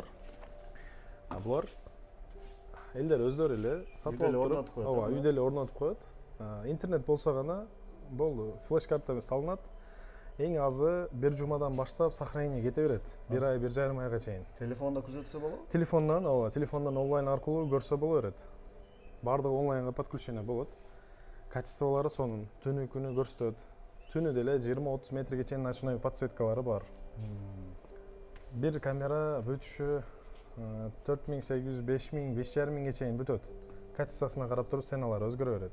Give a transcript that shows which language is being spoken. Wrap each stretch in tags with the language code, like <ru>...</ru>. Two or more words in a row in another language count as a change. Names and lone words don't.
<uz>Bular ellar o'zlari sotib olib turib, uyda o'rnatib qo'yadi. Internet bo'lsa gana bo'ldi, flash karta solinadi. Eng azi bir jumadan boshlab saqlanib ketaveradi. Bir oy, bir yarim oyga chayin. Telefonda kuzatsa bo'ladi? Telefondan onlayn orqali ko'rsa bo'laveradi. Bardıq onlaynga подключение bo'ladi.</uz> <ky>Качестволары сонун түнү күнү көрсөтөт. Түнү деле 20-30 метрге чейин</ky> <ru>ночной подсветкалары</ru> <ky>бар. Bir камера бүтүшү 4800-5000, 5500 чейин бүтөт. Качествосуна карап туруп ценалары өзгөрө берет.</ky>